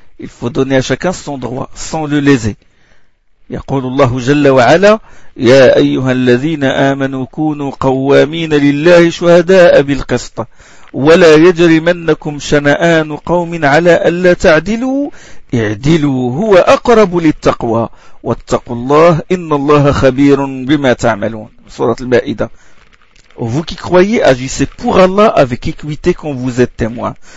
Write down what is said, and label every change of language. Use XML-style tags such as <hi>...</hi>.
<fr>Il faut donner à chacun son droit, sans le léser.</fr> <ar>يقول الله جل وعلا يا أيها الذين آمنوا كونوا قوامين لله شهداء بالقسط ولا يجرمنكم شنآن قوم على ألا تعدلوا اعدلوا هو أقرب للتقوى واتقوا الله إن الله خبير بما تعملون. سورة المائدة.</ar> <fr>Vous qui croyez, agissez pour Allah avec équité quand vous êtes témoins.</fr>